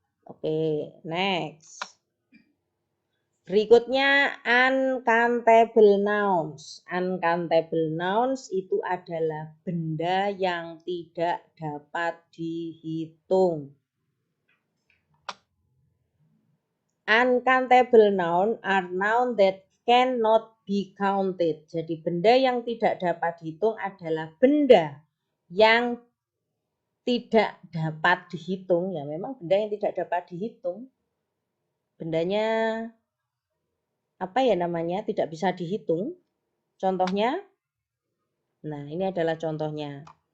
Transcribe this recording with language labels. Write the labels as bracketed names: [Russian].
[Indonesian] Oke, [English] next. [Indonesian] Berikutnya uncountable nouns. Uncountable nouns itu adalah benda yang tidak dapat dihitung. [English] Uncountable noun are noun that cannot be counted. [Indonesian] Jadi benda yang tidak dapat dihitung adalah benda yang tidak dapat dihitung. Ya memang benda yang tidak dapat dihitung. Bendanya apa ya namanya? Tidak bisa dihitung. Contohnya, nah ini adalah contohnya.